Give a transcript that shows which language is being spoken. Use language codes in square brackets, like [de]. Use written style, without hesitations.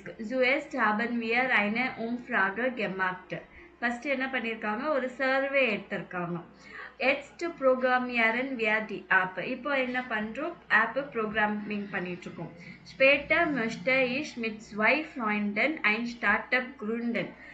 [de] Zuerst haben wir eine Umfrage gemacht. [ta] First என்ன பண்ணியிருக்காங்க, ஒரு சர்வே எடுத்திருக்காங்க. [de] Jetzt programmieren wir die App. [ta] இப்போ என்ன பண்ணுறோம், ஆப்பு ப்ரோக்ராமிங் பண்ணிகிட்ருக்கோம். [de] Später möchte ich mit 2 Freunden ein Startup gründen.